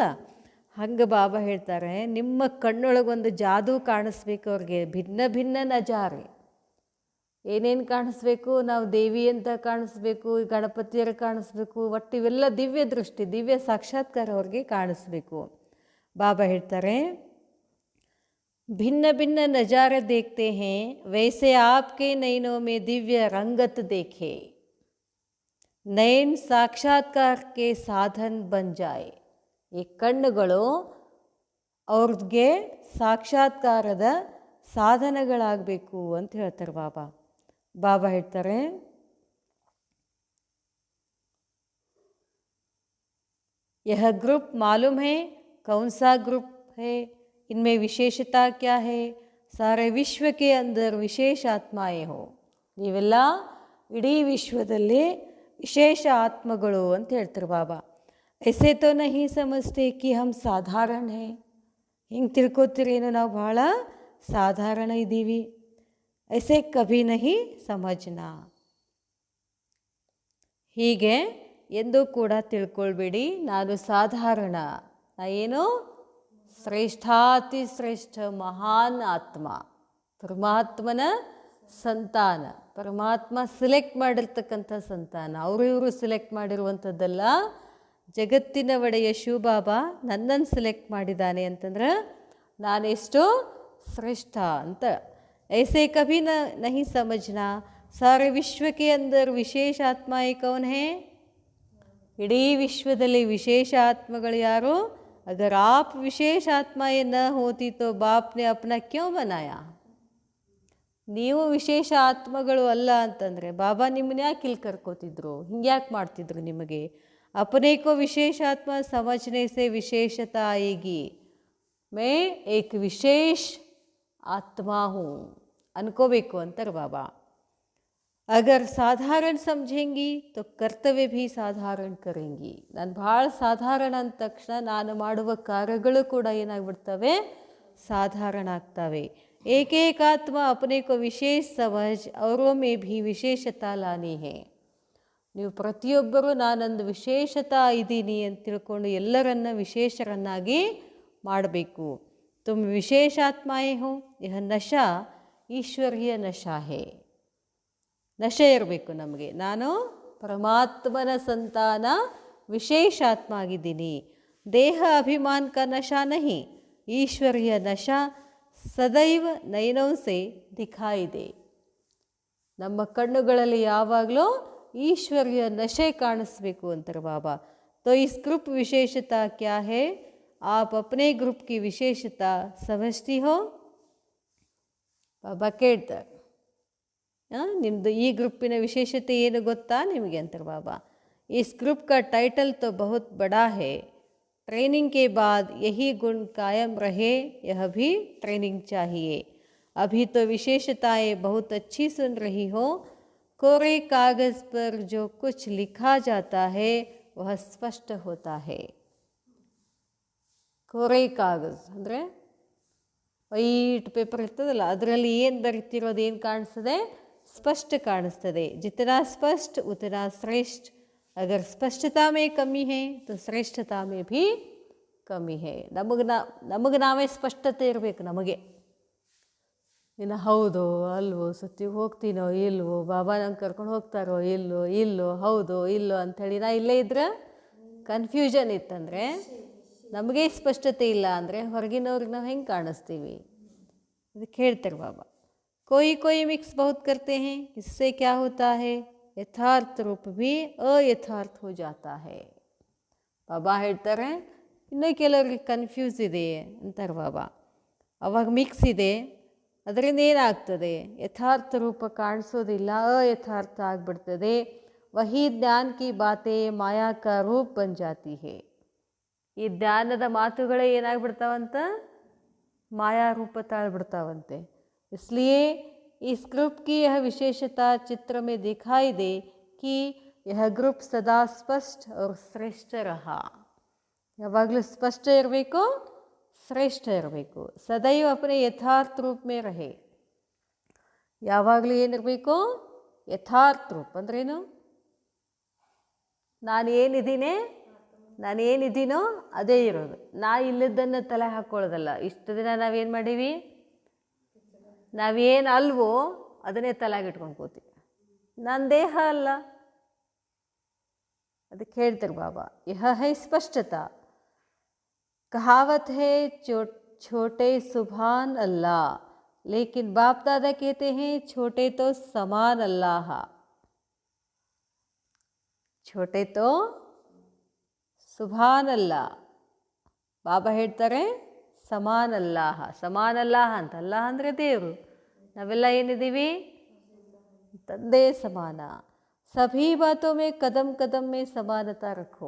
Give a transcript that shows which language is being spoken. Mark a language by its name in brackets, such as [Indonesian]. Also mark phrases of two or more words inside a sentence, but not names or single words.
[Kannada] ಹಂಗೆ ಬಾಬಾ ಹೇಳ್ತಾರೆ, ನಿಮ್ಮ ಕಣ್ಣೊಳಗೊಂದು ಜಾದೂ ಕಾಣಿಸ್ಬೇಕು ಅವ್ರಿಗೆ. [Hindi] भिन्न भिन्न नज़ारे, [Kannada] ಏನೇನು ಕಾಣಿಸ್ಬೇಕು? ನಾವು ದೇವಿ ಅಂತ ಕಾಣಿಸ್ಬೇಕು, ಗಣಪತಿಯರ ಕಾಣಿಸ್ಬೇಕು, ಒಟ್ಟು ಇವೆಲ್ಲ ದಿವ್ಯ ದೃಷ್ಟಿ, ದಿವ್ಯ ಸಾಕ್ಷಾತ್ಕಾರ ಅವ್ರಿಗೆ ಕಾಣಿಸ್ಬೇಕು. ಬಾಬಾ ಹೇಳ್ತಾರೆ, [Hindi] भिन्न भिन्न नज़ारे देखते हैं वैसे आपके नैनों में दिव्य रंगत देखे. नैन साक्षात्कार के साधन बन जाए. [Kannada] ಈ ಕಣ್ಣುಗಳು ಅವ್ರಿಗೆ ಸಾಕ್ಷಾತ್ಕಾರದ ಸಾಧನಗಳಾಗಬೇಕು ಅಂತ ಹೇಳ್ತಾರೆ ಬಾಬಾ. ಬಾಬಾ ಹೇಳ್ತಾರೆ, [Hindi] यह ग्रुप मालूम है कौन सा ग्रुप है, इनमें विशेषता क्या है, सारे विश्व के अंदर विशेष आत्माएं हो. [Kannada] ನೀವೆಲ್ಲ ಇಡೀ ವಿಶ್ವದಲ್ಲಿ ವಿಶೇಷ ಆತ್ಮಗಳು ಅಂತ ಹೇಳ್ತಾರೆ ಬಾಬಾ. [Hindi] ऐसे तो नहीं समझते कि हम साधारण है. [Kannada] ಹಿಂಗೆ ತಿಳ್ಕೊತೀರೇನು ನಾವು ಭಾಳ ಸಾಧಾರಣ ಇದ್ದೀವಿ. [Hindi] ऐसे कभी नहीं समझना. [Kannada] ಹೀಗೆ ಎಂದೂ ಕೂಡ ತಿಳ್ಕೊಳ್ಬೇಡಿ ನಾನು ಸಾಧಾರಣ. ನಾ ಏನು? ಶ್ರೇಷ್ಠಾತಿ ಶ್ರೇಷ್ಠ ಮಹಾನ್ ಆತ್ಮ, ಪರಮಾತ್ಮನ ಸಂತಾನ. ಪರಮಾತ್ಮ ಸೆಲೆಕ್ಟ್ ಮಾಡಿರ್ತಕ್ಕಂಥ ಸಂತಾನ, ಅವರು ಇವರು ಸೆಲೆಕ್ಟ್ ಮಾಡಿರುವಂಥದ್ದಲ್ಲ. ಜಗತ್ತಿನ ಒಡೆಯ ಶಿವಬಾಬಾ ನನ್ನನ್ನು ಸೆಲೆಕ್ಟ್ ಮಾಡಿದ್ದಾನೆ ಅಂತಂದ್ರೆ ನಾನೆಷ್ಟು ಶ್ರೇಷ್ಠ ಅಂತ. [Hindi] ऐसे कभी नहीं समझना सारे विश्व के अंदर विशेष आत्माएं कौन है. [Kannada] ಇಡೀ ವಿಶ್ವದಲ್ಲಿ ವಿಶೇಷ ಆತ್ಮಗಳು ಯಾರು? [Hindi] अगर आप विशेष आत्माएं न होती तो बाप ने अपना क्यों बनाया. [Kannada] ನೀವು ವಿಶೇಷ ಆತ್ಮಗಳು ಅಲ್ಲ ಅಂತಂದರೆ ಬಾಬಾ ನಿಮ್ಮನ್ನ ಯಾಕೆ ಇಲ್ಲಿ ಕರ್ಕೋತಿದ್ರು, ಹಿಂಗೆ ಯಾಕೆ ಮಾಡ್ತಿದ್ರು ನಿಮಗೆ? [Hindi] अपने को विशेष आत्मा समझने से विशेषता आएगी. मैं एक विशेष आत्मा हूँ [Kannada] ಅನ್ಕೋಬೇಕು ಅಂತಾರೆ ಬಾಬಾ. [Hindi] अगर साधारण समझेंगी तो कर्तव्य भी साधारण करेंगी. [Kannada] ನಾನು ಭಾಳ ಸಾಧಾರಣ ಅಂದ ತಕ್ಷಣ ನಾನು ಮಾಡುವ ಕಾರ್ಯಗಳು ಕೂಡ ಏನಾಗ್ಬಿಡ್ತವೆ? ಸಾಧಾರಣ ಆಗ್ತವೆ. [Hindi] एक एक आत्मा अपने को विशेष समझ औरों में भी विशेषता लानी है. [Kannada] ನೀವು ಪ್ರತಿಯೊಬ್ಬರೂ ನಾನೊಂದು ವಿಶೇಷತಾ ಇದ್ದೀನಿ ಅಂತ ತಿಳ್ಕೊಂಡು ಎಲ್ಲರನ್ನ ವಿಶೇಷರನ್ನಾಗಿ ಮಾಡಬೇಕು. [Hindi] तुम विशेष आत्माएं हो. यह नशा ईश्वरीय नशा है. [Kannada] ನಶೆ ಇರಬೇಕು ನಮಗೆ. ನಾನು ಪರಮಾತ್ಮನ ಸಂತಾನ, ವಿಶೇಷ ಆತ್ಮ ಆಗಿದ್ದೀನಿ. [Hindi] देह अभिमान का नशा नहीं, ईश्वरीय नशा सदैव नयनों से दिखाई दे. [Kannada] ನಮ್ಮ ಕಣ್ಣುಗಳಲ್ಲಿ ಯಾವಾಗಲೂ ಈಶ್ವರ್ಯ ನಶೆ ಕಾಣಿಸ್ಬೇಕು ಅಂತಾರೆ ಬಾಬಾ. [Hindi] तो इस ग्रुप विशेषता क्या है? आप अपने ग्रुप की विशेषता समझती हो? [Kannada] ಬಾಬಾ ಕೇಳ್ತಾರೆ, ನಿಮ್ಮದು ಈ ಗ್ರೂಪಿನ ವಿಶೇಷತೆ ಏನು ಗೊತ್ತಾ ನಿಮಗೆ ಅಂತಾರೆ ಬಾಬಾ. [Hindi] इस ग्रुप का टाइटल तो बहुत बड़ा है. ट्रेनिंग के बाद यही गुण कायम रहे, यह भी ट्रेनिंग चाहिए. अभी तो विशेषताएं बहुत अच्छी सुन रही हो. कोरे कागज़ पर जो कुछ लिखा जाता है वह स्पष्ट होता है. कोरे कागज़ [Kannada] ಅಂದರೆ [English] white paper [Kannada] ಇರ್ತದಲ್ಲ, ಅದರಲ್ಲಿ ಏನು ಬರೀತಿರೋದು ಏನು ಕಾಣಿಸ್ತದೆ? ಸ್ಪಷ್ಟ ಕಾಣಿಸ್ತದೆ. [Hindi] जितना स्पष्ट उतना श्रेष्ठ. अगर स्पष्टता में कमी है तो श्रेष्ठता में भी ಕಮ್ಮಿ है. [Kannada] ನಮಗೆ ನಾವೇ ಸ್ಪಷ್ಟತೆ ಇರಬೇಕು. ನಮಗೆ ಇನ್ನು ಹೌದೋ ಅಲ್ವೋ, ಸತ್ತಿಗೆ ಹೋಗ್ತೀನೋ ಇಲ್ವೋ, ಬಾಬಾ ನಂಗೆ ಕರ್ಕೊಂಡು ಹೋಗ್ತಾರೋ ಇಲ್ಲೋ ಹೌದೋ ಇಲ್ಲೋ ಅಂಥೇಳಿ ನಾ ಇಲ್ಲೇ ಇದ್ರೆ ಕನ್ಫ್ಯೂಷನ್ ಇತ್ತಂದರೆ, ನಮಗೆ ಸ್ಪಷ್ಟತೆ ಇಲ್ಲ ಅಂದರೆ ಹೊರಗಿನವ್ರಿಗೆ ನಾವು ಹೆಂಗೆ ಕಾಣಿಸ್ತೀವಿ? ಅದಕ್ಕೆ ಹೇಳ್ತಾರೆ ಬಾಬಾ, [Hindi] कोई मिक्स बहुत करते हैं, इससे क्या होता है? यथार्थ रूप भी अयथार्थ हो जाता है. [Kannada] ಬಾಬಾ ಹೇಳ್ತಾರೆ, ಇನ್ನೂ ಕೆಲವ್ರಿಗೆ ಕನ್ಫ್ಯೂಸ್ ಇದೆ ಅಂತಾರೆ ಬಾಬಾ. ಅವಾಗ ಮಿಕ್ಸ್ ಇದೆ, ಅದರಿಂದ ಏನಾಗ್ತದೆ? ಯಥಾರ್ಥ ರೂಪ ಕಾಣಿಸೋದಿಲ್ಲ, ಅಯಥಾರ್ಥ ಆಗಿಬಿಡ್ತದೆ. [Hindi] वही ज्ञान की बातें माया का रूप बन जाती है. [Kannada] ಈ ಜ್ಞಾನದ ಮಾತುಗಳೇ ಏನಾಗ್ಬಿಡ್ತಾವಂತ? ಮಾಯಾ ರೂಪ ತಾಳ್ಬಿಡ್ತಾವಂತೆ. [Hindi] इसलिए इस ग्रुप की यह विशेषता चित्र में दिखाई दे कि यह ग्रुप सदा स्पष्ट और श्रेष्ठ रहा. [Kannada] ಯಾವಾಗಲೂ ಸ್ಪಷ್ಟ ಇರಬೇಕು, ಶ್ರೇಷ್ಠ ಇರಬೇಕು. [Hindi] सदैव अपने यथार्थ रूप में रहे. [Kannada] ಯಾವಾಗಲೂ ಏನಿರಬೇಕು? ಯಥಾರ್ಥ ರೂಪ ಅಂದ್ರೇನು? ನಾನೇನಿದ್ದೀನೋ ಅದೇ ಇರೋದು. ನಾ ಇಲ್ಲದನ್ನು ತಲೆ ಹಾಕ್ಕೊಳ್ಳೋದಲ್ಲ. ಇಷ್ಟು ದಿನ ನಾವೇನು ಮಾಡೀವಿ? ನಾವೇನು ಅಲ್ವೋ ಅದನ್ನೇ ತಲೆಗಿಟ್ಕೊಂಡು ಕೂತೀವಿ. ನನ್ನ ದೇಹ ಅಲ್ಲ. ಅದಕ್ಕೆ ಹೇಳ್ತಾರೆ ಬಾಬಾ, [Hindi] यह है स्पष्टता. कहावत है छोटे [Arabic] سبحان الله, [Hindi] लेकिन बाप दादा कहते हैं छोटे तो समान अल्लाह. छोटे तो [Arabic] سبحان الله. [Kannada] ಬಾಬಾ ಹೇಳ್ತಾರೆ ಸಮಾನ್ ಅಲ್ಲಾಹ. ಸಮಾನ್ ಅಲ್ಲಾಹ ಅಂತ, ಅಲ್ಲಾಹ ಅಂದರೆ ದೇವರು. ನಾವೆಲ್ಲ ಏನಿದ್ದೀವಿ? ತಂದೆ ಸಮಾನ. [Hindi] सभी बातों में कदम कदम में समानता रखो.